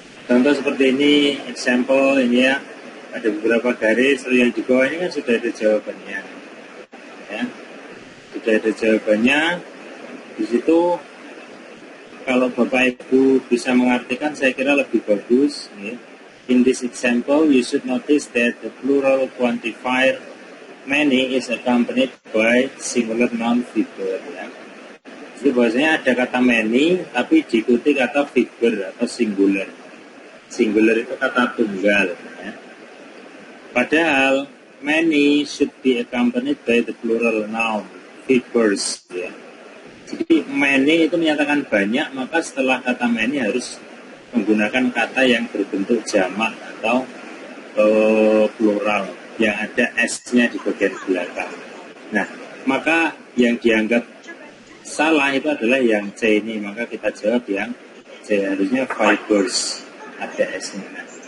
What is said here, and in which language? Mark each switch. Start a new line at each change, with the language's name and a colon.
Indonesian: Contoh seperti ini, example ini ya, ada beberapa garis, lalu yang di bawah ini kan sudah ada jawabannya. Ya, sudah ada jawabannya. Di situ kalau Bapak Ibu bisa mengartikan, saya kira lebih bagus. Ya.
English: In this example, you should notice that the plural quantifier many is accompanied by singular noun figure.
Indonesian: Ya. Jadi bahwasanya ada kata many, tapi diikuti kata figure atau singular. Singular itu kata tunggal. Ya. Padahal
English: many should be accompanied by the plural noun figures.
Indonesian: Ya. Jadi many itu menyatakan banyak, maka setelah kata many harus menggunakan kata yang berbentuk jamak atau plural yang ada S-nya di bagian belakang. Nah, maka yang dianggap salah itu adalah yang C ini, maka kita jawab yang C, harusnya fibers, ada S-nya.